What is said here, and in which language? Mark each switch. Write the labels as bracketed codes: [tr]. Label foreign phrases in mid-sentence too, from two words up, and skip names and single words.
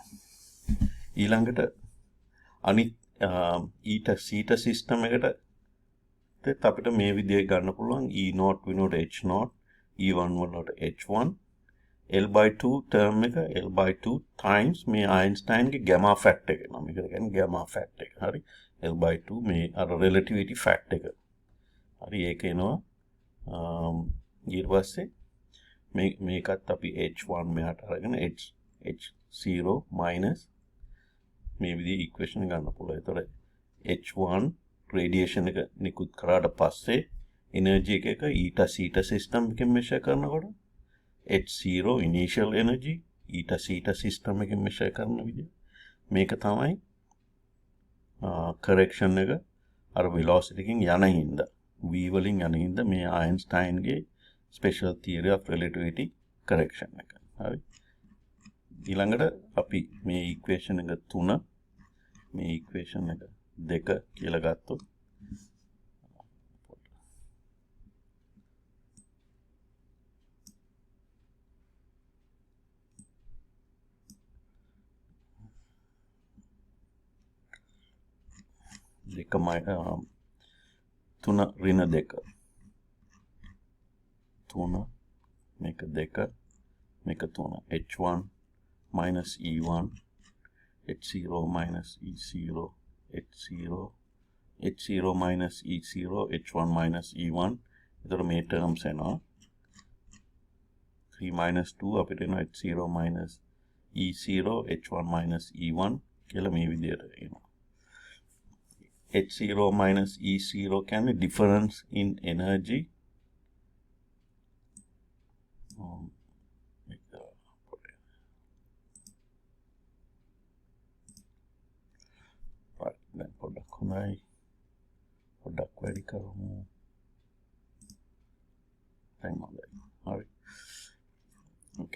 [si] ඊළඟට අනිත් [en] eta theta system [si] එකට අපිට මේ විදිහේ ගන්න පුළුවන් E0 වෙනුවට H0 E1 වෙනුවට H1 L/2 term එක L/2 times මේ අයින්ස්ටයින්ගේ [en] gamma fact [si] එක නම මේකට කියන්නේ [en] gamma fact [si] එක. හරි. L/2 මේ අර [en] relativity fact [si] එක. හරි. ඒක එනවා ඊට පස්සේ මේකත් අපි H1 මෙහාට අරගෙන H0 minus මේ විදිහේ equation ගන්න පුළුවන්. ඒතකොට H1 radiation එක නිකුත් කරාට පස්සේ energy එක [en] eta theta system [si] එකෙන් measure කරනකොට H0 [en] initial energy eta theta system [si] එකෙන් measure කරන විදිහ මේක තමයි correction එක අර velocity එකෙන් යන හින්දා v වලින් යන හින්දා මේ අයින්ස්ටයින්ගේ [en] special theory of relativity correction [si] එක. හරි. ඊළඟට අපි මේ equation එක 3 මේ equation එක 2 කියලා ගත්තොත් දෙකමයි 3 ඍණ 2 3 මේක 2 මේක 3 [en] H1 minus E1 H0 minus E0 H0 minus E0 H1 minus E1 [si] එතකොට මේ terms එනවා 3 minus 2 අපිට එනවා [en] h0 minus e0 h1 minus e1 [si] කියලා මේ විදිහට එනවා. [en] h0 minus e0 [si] කියන්නේ [en] difference in energy [si] දැන් පොඩ්ඩක් හොඳයි පොඩ්ඩක් වැඩි කරමු දැන් හොඳයි හරි ඕකේ